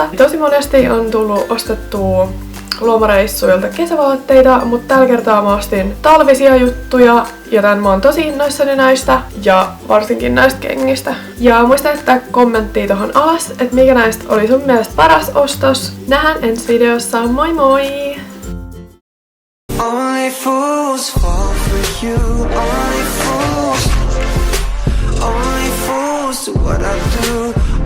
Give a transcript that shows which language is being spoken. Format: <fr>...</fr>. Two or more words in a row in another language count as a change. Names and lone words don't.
<fi>Tosi monesti on tullut ostettua lomareissuilta kesävaatteita, mutta tällä kertaa mä ostin talvisia juttuja, joten mä oon tosi innoissani näistä ja varsinkin näistä kengistä. Ja muista jättää kommenttia tohon alas, että mikä näistä oli sun mielestä paras ostos. Nähdään ensi videossa, moi moi!</fi> <en>Only fools fall for you, only fools do what I do.</en>